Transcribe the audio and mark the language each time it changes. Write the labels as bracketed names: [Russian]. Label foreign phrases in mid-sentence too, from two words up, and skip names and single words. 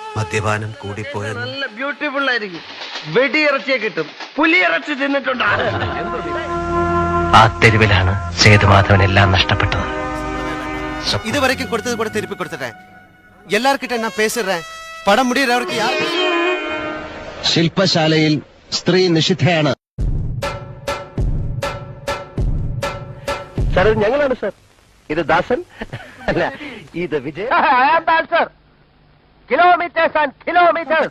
[Malayalam] മദ്യപാനം കൂടിപ്പോയെന്ന്. നല്ല ബ്യൂട്ടിഫുൾ ആയിരിക്കും. വെടിയിറച്ചിയെ കിട്ടും. പുലിയിറച്ചി തിന്നിട്ടുണ്ട്. ആ തെരുവിലാണ് സേതുമാധവൻ എല്ലാം നഷ്ടപ്പെട്ടത്. [Tamil] இதுவரைக்கும் கொடுத்தது கூட திருப்பி கொடுத்துட்டேன். எல்லார்கிட்ட நான் பேசுறேன். படம் முடியறவருக்கு யார்? [Malayalam] ശില്പശാലയിൽ സ്ത്രീ നിഷിദ്ധയാണ്. സാർ ഞങ്ങളാണ് സാർ. ഇത് ദാസൻ അല്ല, ഇത് വിജയ്. കിലോമീറ്റേഴ്സ് ആൻഡ് കിലോമീറ്റേഴ്സ്.